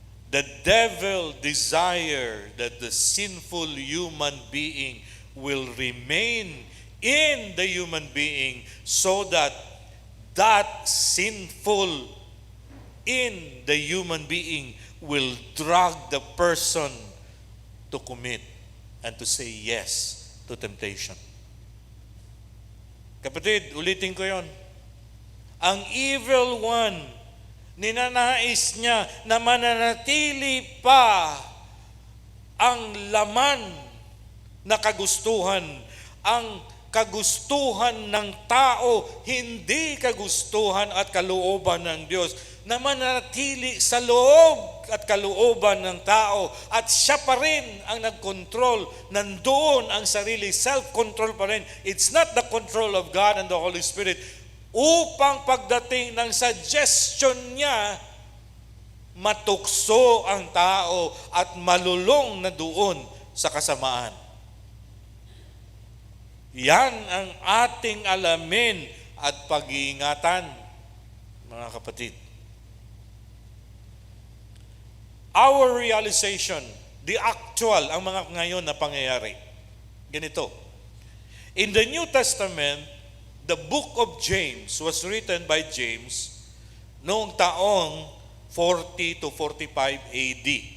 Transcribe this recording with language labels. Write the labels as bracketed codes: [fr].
[en] The devil desire that the sinful human being will remain in the human being so that sinful in the human being will drag the person to commit and to say yes to temptation. [tl] Kapatid, ulitin ko yon. Ang evil one, ninanais niya na mananatili pa ang laman na kagustuhan, ang kagustuhan ng tao, hindi kagustuhan at kalooban ng Diyos, na mananatili sa loob at kalooban ng tao at siya pa rin ang nagkontrol. Nandoon ang sarili, self-control pa rin. [en] It's not the control of God and the Holy Spirit. [tl] Upang pagdating ng suggestion niya, matukso ang tao at malulong na doon sa kasamaan. Yan ang ating alamin at pag-iingatan, mga kapatid. [en] Our realization, the actual, [tl] ang mga ngayon na pangyayari. Ganito. [en] In the New Testament, the book of James was written by James noong taong 40 to 45 AD.